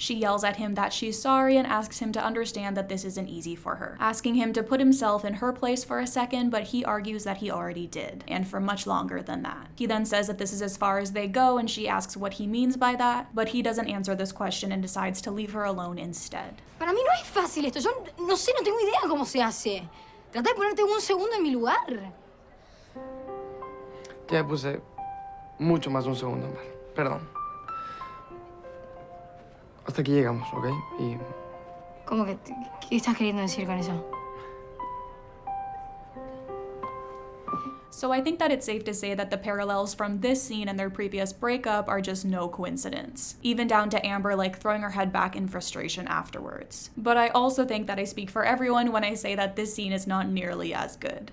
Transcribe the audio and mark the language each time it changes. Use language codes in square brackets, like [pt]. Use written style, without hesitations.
[en] She yells at him that she's sorry and asks him to understand that this isn't easy for her, asking him to put himself in her place for a second, but he argues that he already did, and for much longer than that. He then says that this is as far as they go, and she asks what he means by that, but he doesn't answer this question and decides to leave her alone instead. [es] Para mí no es fácil esto. Yo no sé, no tengo idea cómo se hace. Trata de ponerte un segundo en mi lugar. Ya me puse mucho más de un segundo, Ámbar. Perdón. Hasta aquí llegamos, ¿ok? Y... ¿Cómo que qué estás queriendo decir con eso? [en] So I think that it's safe to say that the parallels from this scene and their previous breakup are just no coincidence, even down to Ámbar like throwing her head back in frustration afterwards. But I also think that I speak for everyone when I say that this scene is not nearly as good.